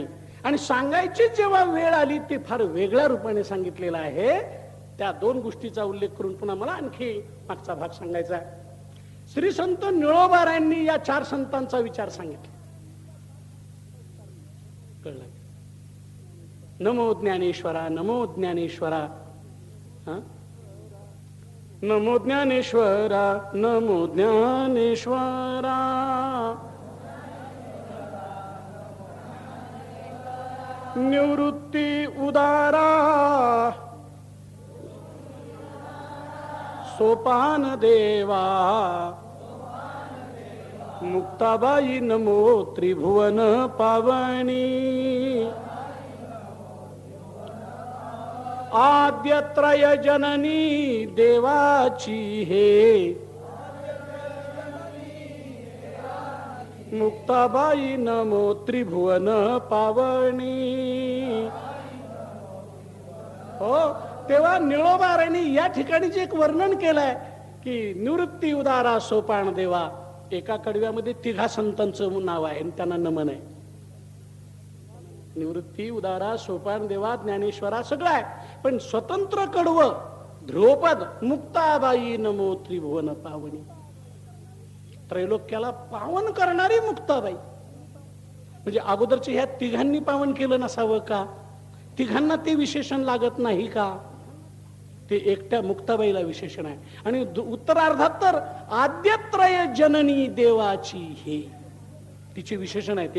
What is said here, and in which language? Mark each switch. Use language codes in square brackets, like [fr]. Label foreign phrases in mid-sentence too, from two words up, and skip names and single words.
[mr] आणि सांगायची जेव्हा वेळ आली ते फार वेगळ्या रूपाने सांगितलेलं आहे. त्या 2 गोष्टीचा उल्लेख करून पुन्हा मला आणखी मागचा भाग सांगायचा आहे. श्री संत निळोबारायांनी या 4 संतांचा विचार सांगितला. कळलं? नमो ज्ञानेश्वरा, नमो ज्ञानेश्वरा, नमो ज्ञानेश्वरा, नमो ज्ञानेश्वरा, निवृत्ती उदारा सोपान देवा, मुक्ताबाई नमो त्रिभुवन पावनी, आद्यत्रय जननी देवाची हे, मुक्ताबाई नमो त्रिभुवन पावनी. हो, तेव्हा निळोबारांनी या ठिकाणी जे एक वर्णन केलंय की निवृत्ती उदारा सोपान देवा, एका कडव्यामध्ये 3 संतांचं नाव आहे आणि त्यांना नमन आहे. निवृत्ती उदारा सोपान देवा ज्ञानेश्वरा सगळं आहे, पण स्वतंत्र कडवं ध्रुवपद मुक्ताबाई नमो त्रिभुवन पावनी, त्रैलोक्याला पावन करणारी मुक्ताबाई. म्हणजे अगोदरच्या ह्या 3 पावन केलं नसावं का? 3 ते विशेषण लागत नाही का? ते एकट्या मुक्ताबाईला विशेषण आहे. आणि उत्तरार्धात तर आद्यत्रय जननी देवाची हे तिचे विशेषण आहे.